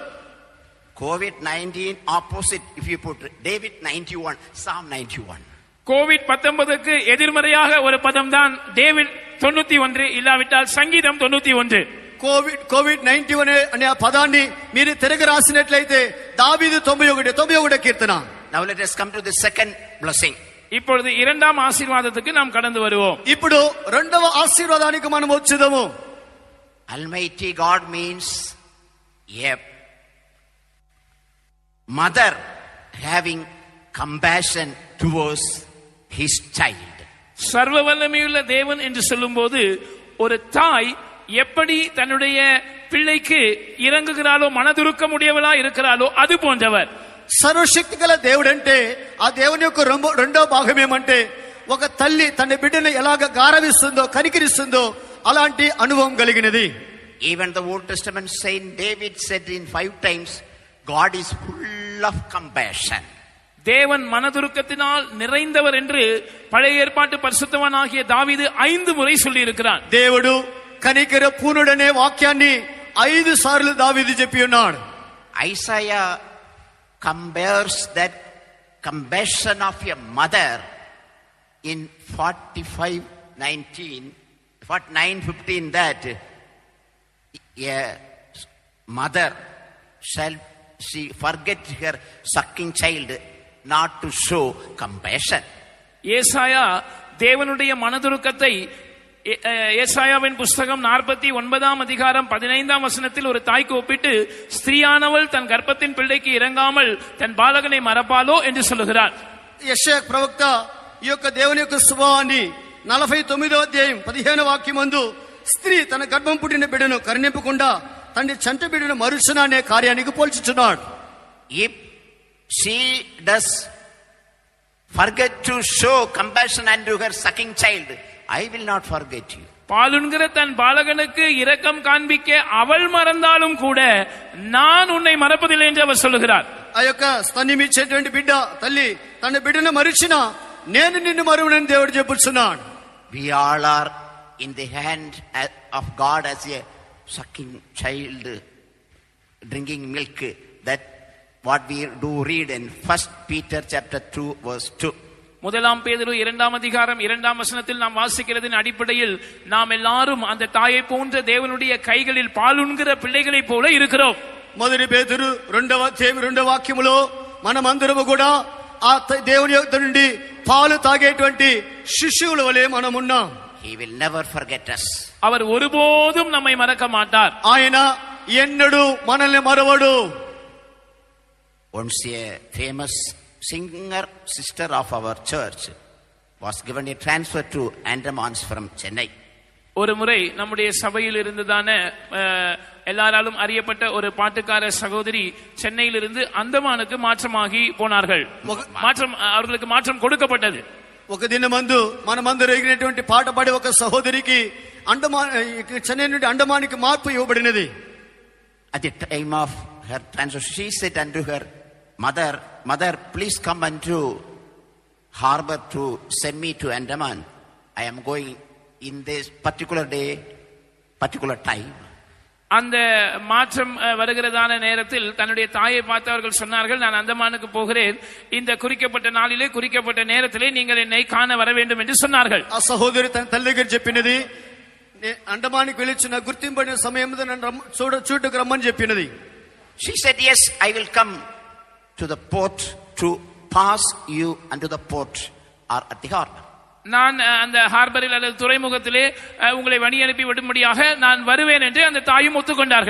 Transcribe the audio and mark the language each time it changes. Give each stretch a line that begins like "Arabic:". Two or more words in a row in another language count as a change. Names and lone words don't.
English: COVID-19 opposite, if you put David 91, Psalm 91.
Tamil: COVID-19க்கு எதிர்மறையாக ஒரு பதம் தான் டேவிட் 91, இல்லாவிட்டால் சங்கீதம் 91.
Telugu: కోవిడ్-19 అనే ఆ పదాన్ని మీరు తిరగ రాసినట్లయితే దావీదు 91 కీర్తన.
English: Now let us come to the second blessing.
Tamil: இப்பொழுது இரண்டாம் ஆசீர்வாதத்துக்கு நாம் கடந்து வருவோம்.
Telugu: ఇప్పుడు రెండవ ఆశీర్వాదానికి మనం వచ్చేదము.
English: Almighty God means a mother having compassion towards his child.
Tamil: சர்வ வல்லமையுள்ள தேவன் என்று சொல்லும்போது ஒரு தாய் எப்படி தன்னுடைய பிள்ளைக்கு இறங்குகிறாளோ, மனதுருக்கம் உடையவளா இருக்கிறாளோ அது போன்றவர்.
Telugu: సర్వశక్తి గల దేవుడు అంటే ఆ దేవుని యొక్క రెండో భాగం ఏమంటే ఒక తల్లి తన బిడ్డను ఎలాగ గారవిస్తుందో, కనికరిస్తుందో అలాంటి అనుభవం కలిగినది.
English: Even the Old Testament saint David said in 5 times, God is full of compassion.
Tamil: தேவன் மனதுருக்கத்தினால் நிறைந்தவர் என்று பழைய ஏற்பாட்டு பரிசுத்தவானாகிய தாவீது 5 முறை சொல்லி இருக்கிறார்.
Telugu: దేవుడు కనికర పూర్ణుడనే వాక్యాన్ని 5 సార్లు దావీదు చెప్పి ఉన్నాడు.
English: Isaiah compares that compassion of a mother in 49:15 that a mother shall she forget her sucking child not to show compassion.
Tamil: ஏசாயா தேவனுடைய மனதுருக்கத்தை ஏசாயாவின் புஸ்தகம் 49 அதிகாரம் 15 வசனத்தில் ஒரு தாய்க்கு ஒப்பிட்டு, ஸ்திரீயானவள் தன் கர்ப்பத்தின் பிள்ளைக்கு இறங்காமல் தன் பாலகனை மறப்பாளோ என்று சொல்லுகிறார்.
Telugu: యెషయా ప్రవక్త ఈ యొక్క దేవుని యొక్క స్వభావాన్ని 49వ అధ్యాయం 15వ వాక్యమందు స్త్రీ తన గర్భం పుట్టిన బిడ్డను కరుణింపకుండా తండ్రి చంట బిడ్డను మరుచున అనే కార్యానికి పోల్చుచున్నాడు.
English: If she does forget to show compassion unto her sucking child, I will not forget you.
Tamil: பாலுன்கிற தன் பாலகனுக்கு இரக்கம் காண்பிக்க அவள் மறந்தாலும் கூட நான் உன்னை மறப்பதில்லை என்று அவர் சொல்லுகிறார்.
Telugu: ఆ యొక్క స్తన్యమిచ్చేటువంటి బిడ్డ తల్లి తన బిడ్డను మరిచినా నేను నిన్ను మరువనని దేవుడు చెప్పుచున్నాడు.
English: We all are in the hand of God as a sucking child drinking milk. That what we do read in 1 Peter chapter 2 verse 2.
Tamil: முதலாம் பேதுரு 2 அதிகாரம் 2 வசனத்தில் நாம் வாசிக்கிறதின் அடிப்படையில் நாம் எல்லாரும் அந்த தாயை போன்ற தேவனுடைய கைகளில் பாலுண்கிற பிள்ளைகளைப் போல இருக்கிறோம்.
Telugu: మొదటి పేతురు 2వ అధ్యాయం 2వ వాక్యములో మనమందరము కూడా ఆ దేవుని యొద్ద నుండి పాలు తాగేటువంటి శిశువుల వలె మనం ఉన్నాం.
English: He will never forget us.
Tamil: அவர் ஒருபோதும் நம்மை மறக்க மாட்டார்.
Telugu: ఆయన ఎన్నడూ మనల్ని మరవడు.
English: Once a famous singer sister of our church was given a transfer to Andamans from Chennai.
Tamil: ஒரு முறை நம்முடைய சபையில் இருந்ததான எல்லாராலும் அறியப்பட்ட ஒரு பாட்டுக்கார சகோதரி சென்னையிலிருந்து அந்தமானுக்கு மாற்றமாகி போனார்கள். அவர்களுக்கு மாற்றம் கொடுக்கப்பட்டது.
Telugu: ఒక దినమందు మనమందరూ ఎగినటువంటి పాట పాడే ఒక సహోదరికి చెన్నై నుండి అండమానికి మార్పు ఇవ్వబడినది.
English: At the time of her transfer, she said unto her mother, please come unto harbor to send me to Andaman. I am going in this particular day, particular time.
Tamil: அந்த மாற்றம் வருகிறதான நேரத்தில் தன்னுடைய தாயை பார்த்து அவர்கள் சொன்னார்கள், நான் அந்தமானுக்கு போகிறேன், இந்த குறிக்கப்பட்ட நாளிலே குறிக்கப்பட்ட நேரத்திலே நீங்கள் என்னை காண வர வேண்டும் என்று சொன்னார்கள்.
Telugu: ఆ సహోదరి తన తల్లి దగ్గర చెప్పినది, అండమానికి వెళ్ళొచ్చిన గుర్తింపబడిన సమయంలో నన్ను చూడకు రమ్మని చెప్పినది.
English: She said, yes, I will come to the port to pass you unto the port or at the harbor.
Tamil: நான் அந்த ஹார்பரில் அல்லது துறைமுகத்திலே உங்களை வழி அனுப்பி விடும்படியாக நான் வருவேன் என்று அந்த தாயும் ஒத்துக்கொண்டார்கள்.